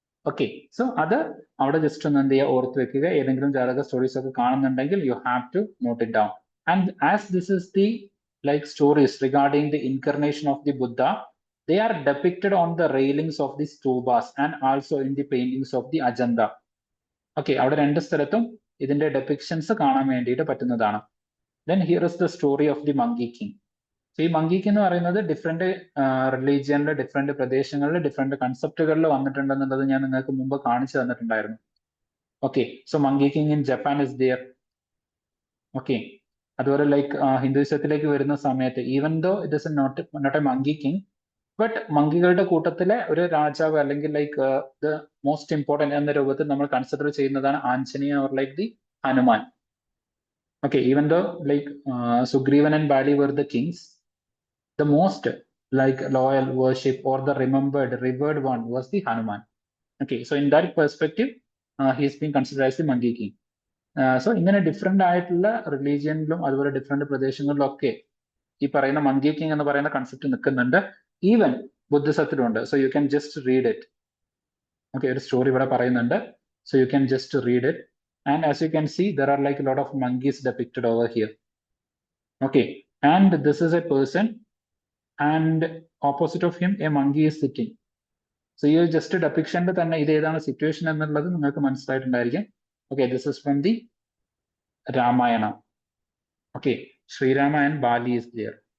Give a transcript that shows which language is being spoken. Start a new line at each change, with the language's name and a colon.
Malayalam: Okay, so അത് അവിടെ just ഒന്ന് എന്ത് ചെയ്യുക, ഓർത്ത് വെക്കുക. ഏതെങ്കിലും ജാതക സ്റ്റോറീസ് ഒക്കെ കാണുന്നുണ്ടെങ്കിൽ
English: You have to note it down. And as this is the like stories regarding the incarnation of the Buddha, they are depicted on the railings of the stupas and also in the paintings of the Ajanta.
Malayalam: Okay, അവിടെ രണ്ട് സ്ഥലത്തും ഇതിന്റെ ഡെപിക്ഷൻസ് കാണാൻ വേണ്ടിയിട്ട് പറ്റുന്നതാണ്.
English: Then here is the story of the Monkey King.
Malayalam: So ഈ monkey king എന്ന് പറയുന്നത് ഡിഫറെന്റ് റിലീജിയനിലെ ഡിഫറെന്റ് പ്രദേശങ്ങളിൽ ഡിഫറെന്റ് കൺസെപ്റ്റുകളിൽ വന്നിട്ടുണ്ടെന്നുള്ളത് ഞാൻ നിങ്ങൾക്ക് മുമ്പ് കാണിച്ചു തന്നിട്ടുണ്ടായിരുന്നു.
English: Okay, so monkey king in Japan is there.
Malayalam: Okay, അതുപോലെ ലൈക്ക് ഹിന്ദുയിസത്തിലേക്ക് വരുന്ന സമയത്ത്
English: even though it is not a monkey king,
Malayalam: but മങ്കികളുടെ കൂട്ടത്തിലെ ഒരു രാജാവ്, അല്ലെങ്കിൽ ലൈക്ക് ദ മോസ്റ്റ് ഇമ്പോർട്ടൻറ്റ് എന്ന രൂപത്തിൽ നമ്മൾ കൺസിഡർ ചെയ്യുന്നതാണ് Anjaneya or like the Hanuman.
English: Okay, even though like Sugreevan and Bali were the kings, the most like loyal worship or the remembered revered one was the Hanuman. Okay, so in that perspective he is being considered as the Monkey King.
Malayalam: So ഇങ്ങനെ different ആയിട്ടുള്ള റിലീജിയനിലും അതുപോലെ different പ്രദേശങ്ങളിലും ഒക്കെ ഈ പറയുന്ന monkey king എന്ന് പറയുന്ന concept നിൽക്കുന്നുണ്ട്.
English: ഈവൻ ബുദ്ധിസത്തിലുണ്ട്. So you can just read it. Okay,
Malayalam: ഒരു സ്റ്റോറി ഇവിടെ പറയുന്നുണ്ട്.
English: So you can just read it. And as you can see there are like lot of monkeys depicted over here. Okay, and this is a person and opposite of him a monkey is sitting.
Malayalam: So ഈ just ഡെപിക്ഷന്റെ തന്നെ ഇത് ഏതാണ് situation എന്നുള്ളത് നിങ്ങൾക്ക് മനസ്സിലായിട്ടുണ്ടായിരിക്കും.
English: Okay, this is from the Ramayana. Okay, Sri Rama and Bali is there.